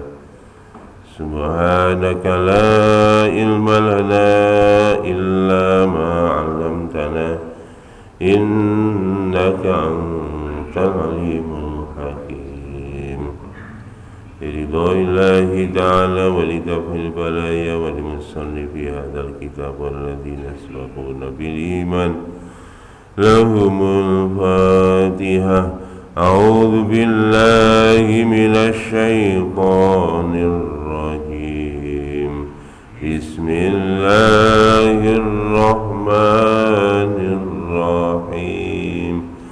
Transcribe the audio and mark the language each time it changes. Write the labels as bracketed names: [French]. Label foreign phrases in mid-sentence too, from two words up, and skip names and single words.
[Arabic] سبحانك لا علم لنا إلا ما علمتنا إنك أنت العليم الحكيم. برضا الله تعالى ولدفع البلايا ولمؤلف هذا الكتاب والذين سبقونا بالإيمان لهم الفاتحة. أعوذ بالله من الشيطان الرجيم. بسم الله الرحمن الرحيم.